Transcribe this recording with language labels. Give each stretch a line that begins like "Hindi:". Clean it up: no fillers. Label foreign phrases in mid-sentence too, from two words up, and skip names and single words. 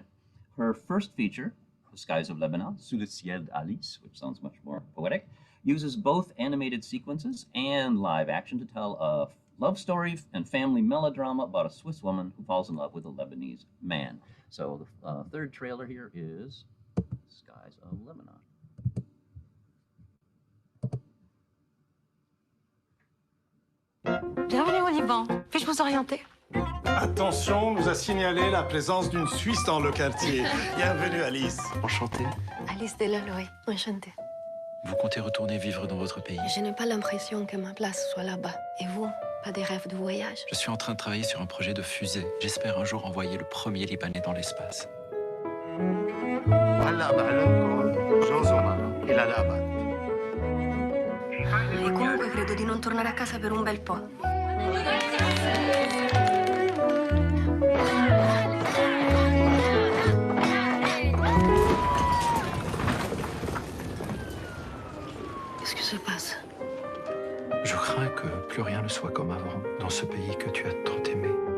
English: Her first feature, The Skies of Lebanon,
French: Sous, ciel,
English: Alice, which sounds much more poetic, uses both animated sequences and live action to tell a love story and family melodrama about a Swiss woman who falls in love with a Lebanese man. So the third trailer here is Skies of Lebanon.
French: Bienvenue au Liban. Puis-je vous orienter? Attention, on nous a signalé la présence d'une Suisse dans le quartier. Bienvenue, Alice. Enchanté. Alice Delaloy, enchantée. Vous comptez retourner vivre dans votre pays? Je n'ai pas l'impression que ma place soit là-bas. Et vous, pas des rêves de voyage? Je suis en train de travailler sur un projet de fusée. J'espère un jour envoyer le premier Libanais dans l'espace.
Italian: E comunque credo di non tornare a casa per un bel po'.
French: Qu'est-ce qui se passe? Je crains que plus rien ne soit comme avant dans ce pays que tu as tant aimé.